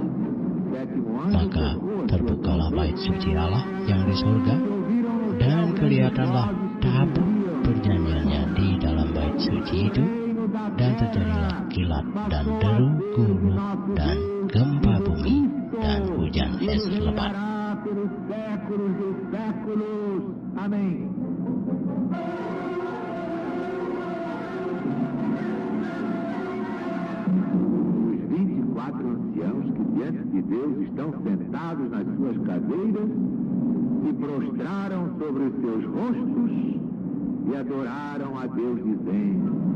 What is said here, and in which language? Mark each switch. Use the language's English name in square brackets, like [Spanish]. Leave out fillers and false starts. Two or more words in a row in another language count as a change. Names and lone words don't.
[Indonesian] Maka terbukalah bait suci Allah yang di surga, dan kelihatanlah tabut perjanjiannya di dalam bait suci itu, dan terjadilah kilat dan deru gurun dan gempa bumi dan hujan es lebat. [Portuguese] Anciãos que diante de Deus estão sentados nas suas cadeiras se prostraram sobre os seus rostos e adoraram a Deus dizendo: